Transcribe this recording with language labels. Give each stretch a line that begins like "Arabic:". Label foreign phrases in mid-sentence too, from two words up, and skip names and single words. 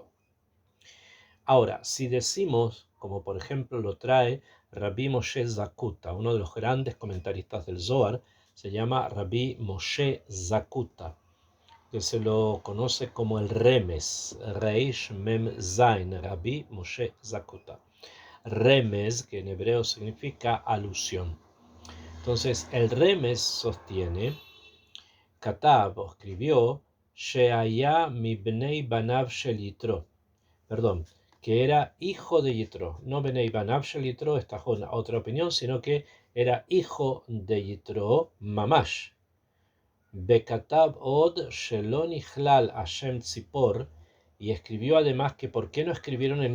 Spanish: Ahora, si decimos, como por ejemplo lo trae Rabbi Moshe Zakuta, uno de los grandes comentaristas del Zohar, se llama Rabbi Moshe Zakuta, que se lo conoce como el Remes,
Hebrew: רי"ש מ"ם זי"ן,
Spanish: Rabbi Moshe Zakuta. Remes, que en hebreo significa alusión. Entonces, el Remes sostiene, Katab, o escribió,
Hebrew: שהיה מבני בניו של יתרו,
Spanish: perdón, que era hijo de Yitro, no
Hebrew: בני בניו של יתרו,
Spanish: esta es otra opinión, sino que era hijo de Yitro, Mamash.
Hebrew: וכתב עוד שלא נכלל השם ציפור,
Spanish: y escribió además que por qué no escribieron el